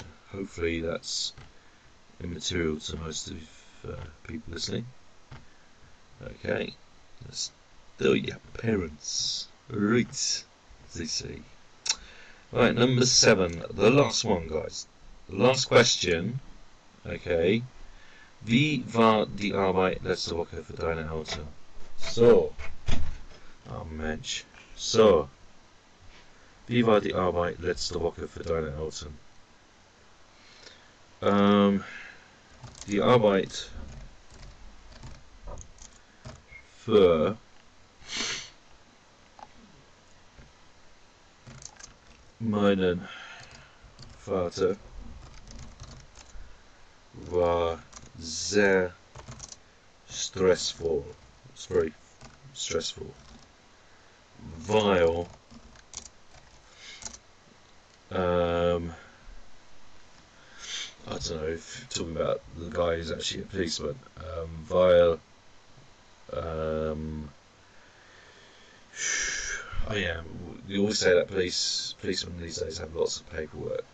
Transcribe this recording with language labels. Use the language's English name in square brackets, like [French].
[English] Hopefully that's immaterial to most of people listening. Okay, let's do your parents. Right, as they say. Right, number 7, the last one, guys. The last question. Okay. [German] Wie war die Arbeit letzte Woche für deine Eltern? So. Oh Mensch. So. Wie war die Arbeit letzte Woche für deine Eltern? Die Arbeit für meinen Vater war sehr stressful. [English] It's very stressful. Weil I don't know if you're talking about the guy who's actually a policeman. Weil oh yeah, you always say that policemen these days have lots of paperwork.